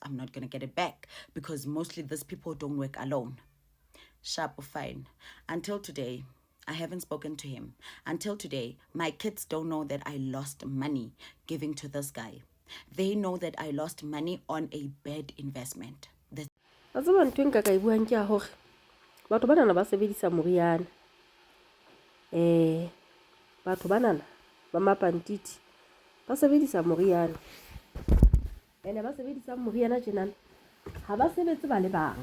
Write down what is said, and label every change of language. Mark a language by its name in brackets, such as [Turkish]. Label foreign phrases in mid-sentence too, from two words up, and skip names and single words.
[English] I'm not going to get it back because mostly these people don't work alone. Sharp or fine. Until today, I haven't spoken to him. Until today, my kids don't know that I lost money giving to this guy. They know that I lost money on a bad investment. [Southern Sotho] A tseba ntwe nka ka ibuang ke a hore batho banana ba sebedisa moriana. Batho banana ba Lepantiti ba sebedisa moriana. Ba sebedisa moriana tjenana ha ba sebetse ba le bang.